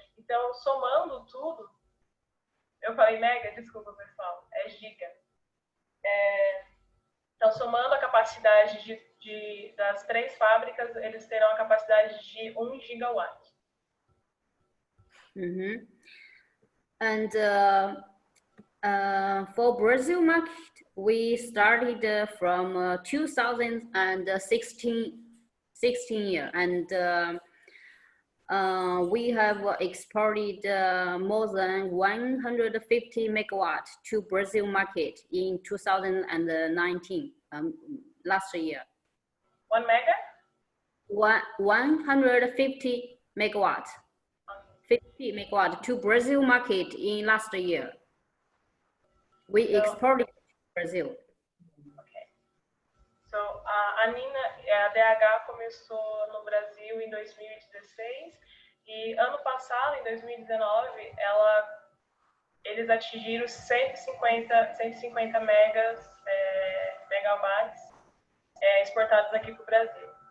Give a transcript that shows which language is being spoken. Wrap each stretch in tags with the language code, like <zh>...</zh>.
<pt>Então, somando tudo, eu falei mega, desculpa pessoal, é giga. Então, somando a capacidade das 3 fábricas, eles terão a capacidade de 1 gigawatt. Mm-hmm.</pt> <en>And for Brazil market, we started from 2016 year, and we have exported more than 150 megawatt to Brazil market in 2019, last year. 1 mega? 150 megawatt. 50 megawatt to Brazil market in last year. We exported to Brazil. Okay.</en> <pt>So, a DH começou no Brasil em 2016 e ano passado, em 2019, eles atingiram 150 megawatts exportados aqui para o Brasil.</pt>